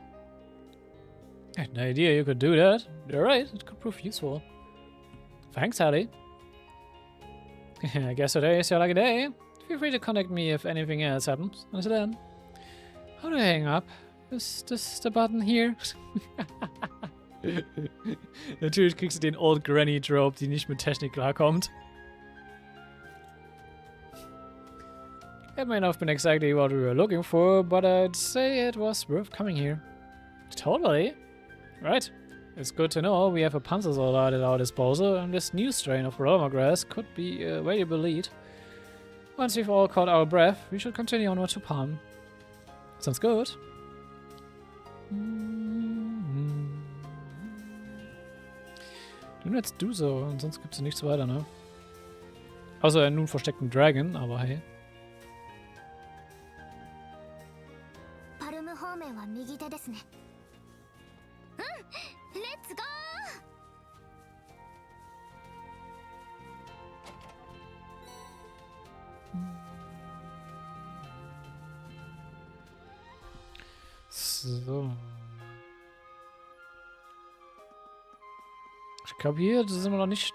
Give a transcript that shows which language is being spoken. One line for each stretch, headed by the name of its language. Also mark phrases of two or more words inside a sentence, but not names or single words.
English: I had no idea you could do that. You're right, it could prove useful. Thanks, Hallie. I guess today is your lucky day. Feel free to contact me if anything else happens. Until then. How do I hang up? Is this the button here?
German: Natürlich kriegst du den
English: Old Granny Trope,
German: die nicht mit Technik klarkommt.
English: It may not have been exactly what we were looking for, but I'd say it was worth coming here. Totally. Right. It's good to know we have a Panzersoldat at our disposal, and this new strain of Roma grass could be a valuable lead. Once we've all caught our breath, we should continue onward to Palm. Sounds good.
German: Nun jetzt du so, und sonst gibt's nichts weiter, ne? Außer einen nun versteckten Dragon, aber hey.
Japanese: パルム方面は右手ですね。うん、
English: let's go.
German: So. Ich glaube, hier sind wir noch nicht.